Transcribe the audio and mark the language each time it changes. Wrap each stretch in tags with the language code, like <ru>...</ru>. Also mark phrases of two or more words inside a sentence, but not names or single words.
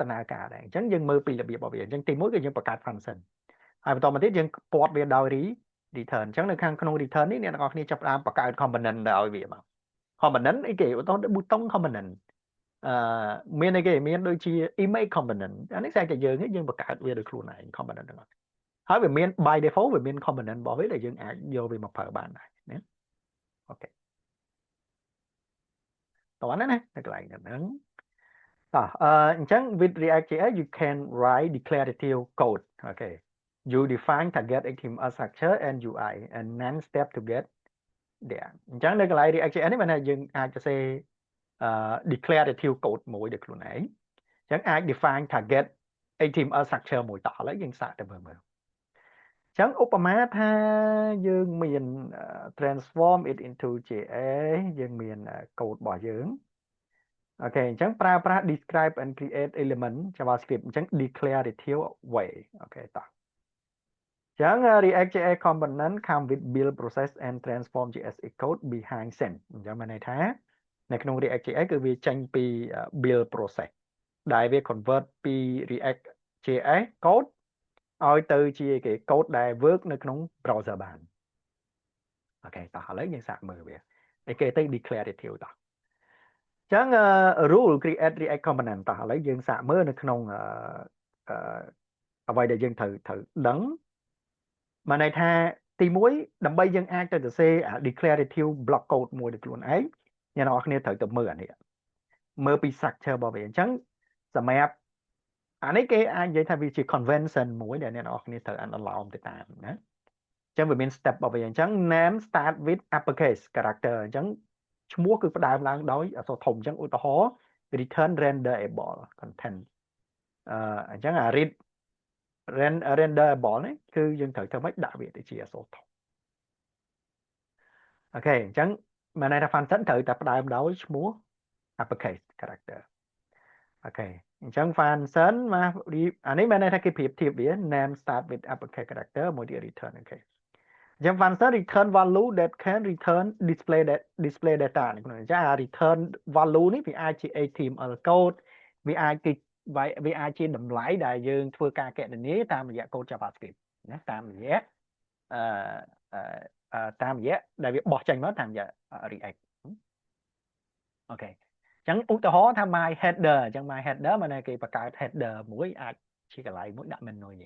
<km>ដំណើរការដែរអញ្ចឹងយើងមើលពីរបៀបរបស់វាអញ្ចឹងទី1គឺយើងបង្កើត function ហើយបន្តមកទៀតយើងពាត់វាដោយ return អញ្ចឹងនៅខាងក្នុង return នេះអ្នកទាំងអស់គ្នាចាប់ផ្ដើមបង្កើត component ឲ្យវាមក component អីគេឧទាហរណ៍</km> <en>button component</en> <km>អឺមានអីគេមានដូចជា</km> <en>image component</en> <km>អានេះស្អីតែយើងបង្កើតវាដោយខ្លួនឯង component ទាំងអស់ហើយវាមាន</km> <en>by default</en> <km>វាមាន component របស់វាដែលយើងអាចយកវាមកប្រើបានដែរណាអូខេ តោះណានៅកន្លែងហ្នឹងតោះអញ្ចឹង</km> <en>with React.js you can write declarative code okay you define target HTML structure and UI and then step to get there</en> <km>អញ្ចឹងនៅកន្លែង React.js នេះបានថាយើងអាចទៅសេ</km> <en>declarative code</en> <km>មួយដោយខ្លួនឯងអញ្ចឹងអាច</km> <en>define target HTML structure</en> <km>មួយតោះឥឡូវយើងសាកទៅមើលអញ្ចឹងឧបមាថាយើងមាន</km> <en>transform it into</en> <km>JS យើងមាន code របស់យើងអូខេអញ្ចឹងប្រើប្រាស់</km> <en>describe and create element JavaScript</en> <km>អញ្ចឹង</km> <en>declarative way</en> <km>អូខេតោះ អញ្ចឹង</km> <en>React.js component come with build process and transform JS code behind scene</en> <km>អញ្ចឹងមានន័យថានៅក្នុង React.js គឺវាចេញពី</km> <en>build process</en> <km>ដែលវា convert ពី React.js code ឲ្យទៅជាគេ code ដែល work នៅក្នុង browser បានអូខេតោះឥឡូវយើងសាកមើលវាអីគេទៅ declarative តោះអញ្ចឹង</km> <en>rule create React component</en> <km>តោះឥឡូវយើងសាកមើលនៅក្នុង អ្វីដែលយើងត្រូវដឹងមានន័យថាទី1ដើម្បីយើងអាចទៅសរសេរ</km> <en>declarative block code</en> <km>មួយដោយខ្លួនឯងអ្នកន រគ្នាត្រូវទៅមើលអានេះមើលពី structure របស់វាអញ្ចឹងសម្រាប់អានេះគេអាចនិយាយថាវាជា convention មួយដែលអ្នកនរគ្នាត្រូវអនុលោមទៅតាមណាអញ្ចឹងវាមាន step របស់វាអញ្ចឹង</km> <en>name start with uppercase character</en> <km>អញ្ចឹងឈ្មោះគឺផ្ដើមឡើងដោយអក្សរធំអញ្ចឹងឧទាហរណ៍</km> <en>return renderable content</en> <km>អញ្ចឹងអា renderable នេះគឺយើងត្រូវធ្វើម៉េចដាក់វាទៅជាអក្សរធំ អូខេអញ្ចឹងមានន័យថា function ត្រូវតែផ្ដើមដោយឈ្មោះ</km> <en>uppercase character</en> <km>អូខេអញ្ចឹង function មកអានេះមានន័យថាគេប្រៀបធៀបវា</km> <en>name start with uppercase character</en> <km>មួយទៀត return អូខេអញ្ចឹង</km> <en>function return value that can return display data</en> <km>នេះអញ្ចឹងអា</km> <en>return value</en> <km>នេះវាអាចជា</km> <en>HTML code</en> <km>វាអាចជាតម្លៃដែលយើងធ្វើការកណនាតាមរយៈ code JavaScript ណាតាមរយៈ ដែលវាបោះចេញមកតាមរយៈ React អូខេអញ្ចឹងឧទាហរណ៍ថា</km> <en>my header</en> <km>អញ្ចឹង</km> <en>my header</en> <km>មានន័យគេបង្កើត header មួយអាចជាកន្លែងមួយដាក់ menu យ៉ាង</km>